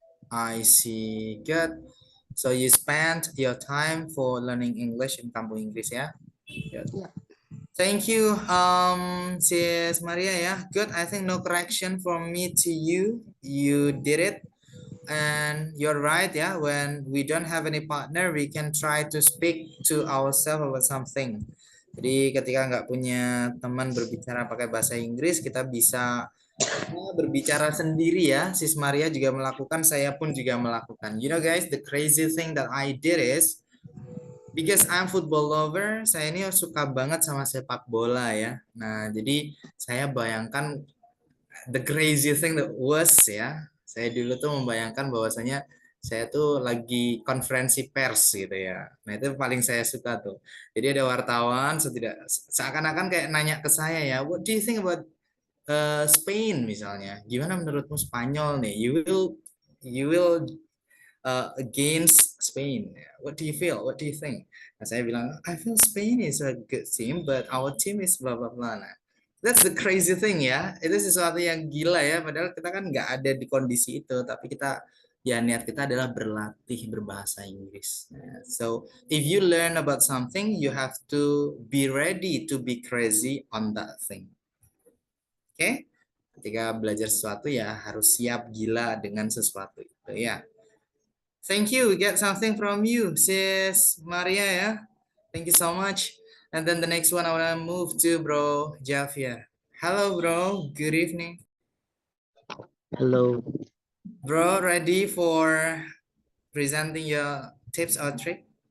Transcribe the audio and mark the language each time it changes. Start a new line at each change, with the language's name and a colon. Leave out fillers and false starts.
English: I see. Good. So you spent your time for learning English in Kampung Inggris ya? Good. Yeah. Thank you, Sis Maria ya. Good. I think no correction from me to you. You did it. and you're right ya, when we don't have any partner, we can try to speak to ourselves about something.
Indonesian: Jadi ketika nggak punya teman berbicara pakai bahasa Inggris, kita bisa berbicara sendiri ya. Sis Maria juga melakukan, saya pun juga melakukan.
English: You know guys, the crazy thing that I did is, because I'm football lover,
Indonesian: saya ini suka banget sama sepak bola ya. Nah, jadi saya bayangkan
English: the crazy thing that was ya.
Indonesian: Saya dulu tuh membayangkan bahwasanya saya tuh lagi konferensi pers gitu ya. Nah, itu paling saya suka tuh. Jadi ada wartawan seakan-akan kayak nanya ke saya ya,
English: what do you think about Spain
Indonesian: misalnya? Gimana menurutmu Spanyol nih?
English: You will against Spain. What do you feel? What do you think?
Indonesian: Nah, saya bilang,
English: I feel Spain is a good team, but our team is blah blah blah. Nah, that's the crazy thing ya.
Indonesian: Itu sesuatu yang gila ya. Padahal kita kan nggak ada di kondisi itu, tapi kita ya niat kita adalah berlatih berbahasa Inggris.
English: Nah, so if you learn about something, you have to be ready to be crazy on that thing.
Indonesian: Oke? Ketika belajar sesuatu ya harus siap gila dengan sesuatu itu ya.
English: Thank you. We get something from you, sis Maria. Yeah. Thank you so much. And then the next one I want to move to bro Javier. Hello, bro. Good evening. Hello, Bro, ready for presenting your tips or trick?